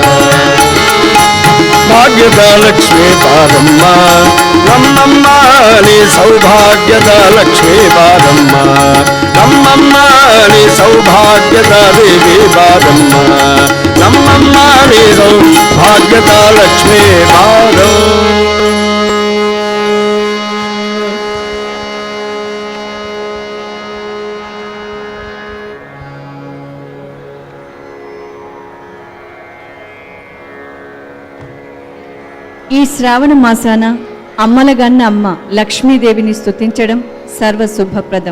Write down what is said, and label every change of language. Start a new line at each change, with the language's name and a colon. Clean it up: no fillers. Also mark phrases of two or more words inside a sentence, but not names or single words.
Kannada: ಭಾಗ್ಯದ ಲಕ್ಷ್ಮೀ ಬಾರಮ್ಮ ನಮ್ಮಮ್ಮ ನೀ ಸೌಭಾಗ್ಯದ ಲಕ್ಷ್ಮೀ ಬಾರಮ್ಮ, ನಮ್ಮಮ್ಮ ನೀ ಸೌಭಾಗ್ಯದ ದೇವಿ ಬಾರಮ್ಮ, ನಮ್ಮಮ್ಮ ನೀ ಸೌಭಾಗ್ಯದ ಲಕ್ಷ್ಮೀ ಬಾರಮ್ಮ.
Telugu: ఈ శ్రావణ మాసాన అమ్మలగన్న అమ్మ లక్ష్మీదేవిని స్తుతించడం సర్వశుభప్రదం.